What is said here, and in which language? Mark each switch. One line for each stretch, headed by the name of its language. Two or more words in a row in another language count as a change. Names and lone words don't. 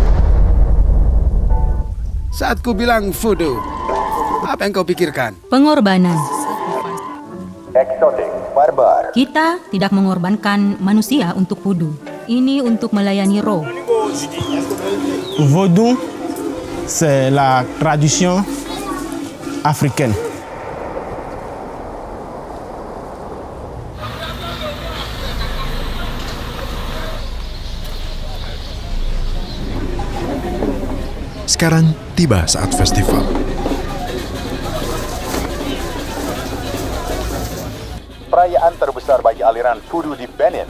Indonesian: Saat ku bilang voodoo, apa yang kau pikirkan? Pengorbanan. Eksotik, barbar. Kita tidak mengorbankan manusia untuk voodoo. Ini untuk melayani roh.
French: Vaudou, c'est la tradition africaine.
Indonesian: Sekarang tiba saat festival. Perayaan terbesar bagi aliran voodoo di Benin.